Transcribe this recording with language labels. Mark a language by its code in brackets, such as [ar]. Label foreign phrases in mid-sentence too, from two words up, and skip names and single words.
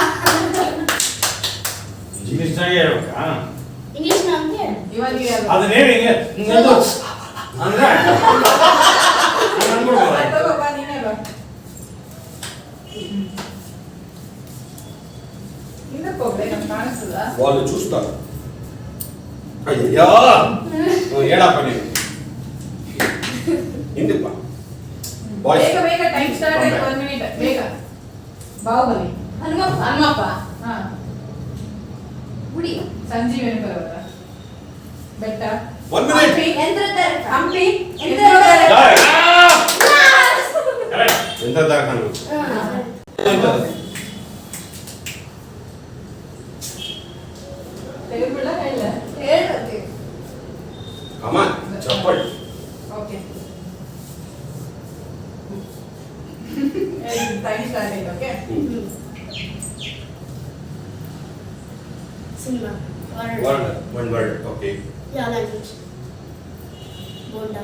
[kn] ಇಂಗ್ಲಿಷ್ನಾಗೆ ಹೇಳ್ಬೇಕಾ? ಇಂಗ್ಲಿಷ್ ನ ಅಂತ ಹೇಳು. ಇವಾಗ ಅದನ್ನೇ ಹಿಂಗೆ ಹಿಂಗಂದು ಅಂದ್ರೆ ಹಂಗ್ ಅನ್ಬಿಡ್ಬೋದು. ನೀನೇ ಬಾ. ಹಿಂದಕ್ಕೆ ಹೋಗ್ಬೇಕು ನಮ್ಗೆ ಕಾಣಿಸ್ತದ. [te] వాళ్ళు చూస్తారు అయ్యో ఏడప్ప నేను ಹಿಂದಪ್ಪ [kn] ಬೇಗ ಬೇಗ [en] time start [kn] ಆಯ್ತು 1 minute ಬೇಗ. ಬಾಹುಬಲಿ ಹನುಮಪ್ಪ ಗುಡಿ ಸಂಜೀವನಿ ಪರ್ವತ ಬೆಟ್ಟ [en] 1 minute [kn] ಹಂಪಿ [te] ఎంత దాకా [kn] ತೆಗೆದುಬಿಡ ಹೇಳ [te] అమ్మా చెప్పండి [kn] ಓಕೆ [en] time start [kn] ಆಯ್ತು ಓಕೆ ಸಿನಿಮಾ. [en] word one word okay [kn] ಯಾವ ಲ್ಯಾಂಗ್ವೇಜ್? ಬೋಂಡಾ.